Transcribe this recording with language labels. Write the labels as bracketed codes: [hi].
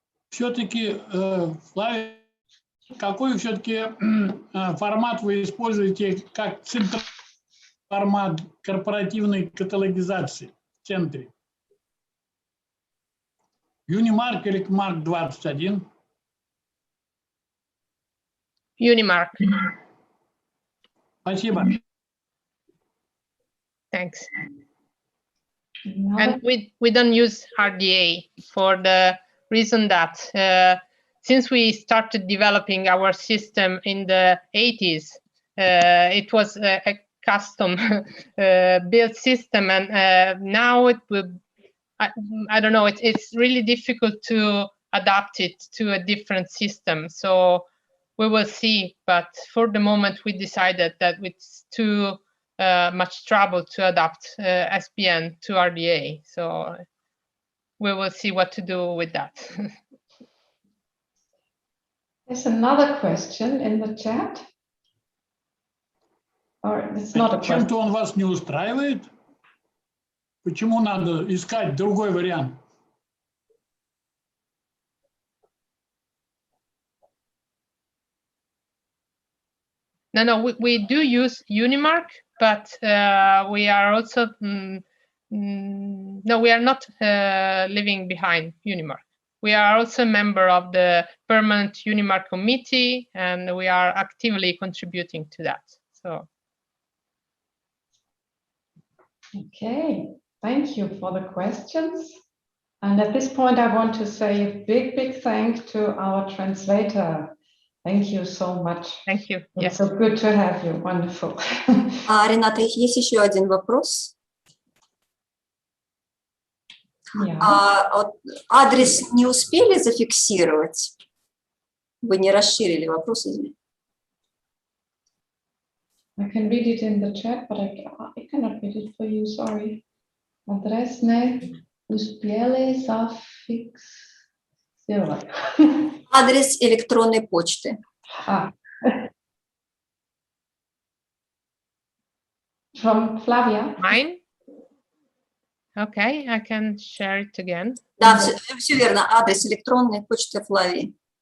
[ru] Все-таки, Флавия, какой все-таки формат вы используете как центр формат корпоративной каталогизации в центре? Unimark или Mark 21? [en] Unimark. [ru] Спасибо. [en] Thanks. And we don't use RDA for the reason that since we started developing our system in the 80s, it was a custom built system, and now it will, I don't know, it's really difficult to adapt it to a different system. So we will see, but for the moment we decided that it's too much trouble to adapt SBN to RDA. So we will see what to do with that. There's another question in the chat. Or it's not a question. [ru] Чем-то он вас не устраивает? Почему надо искать другой вариант? [en] No, we do use Unimark, but we are also no, we are not leaving behind Unimark. We are also a member of the permanent Unimark committee, and we are actively contributing to that. So. Okay, thank you for the questions. And at this point, I want to say a big thank to our translator. Thank you so much. Thank you. It's so good to have you. Wonderful. [ru] Рената, есть еще один вопрос. Вот адрес не успели зафиксировать? Вы не расширили вопрос, извините. [en] I can read it in the chat, but I cannot read it for you, sorry. [ru] Адрес не успели зафиксировать. Адрес электронной почты. [en] From Flavia. Mine? Okay, I can share it again. [ru] Да, все верно. Адрес электронной почты Флавии.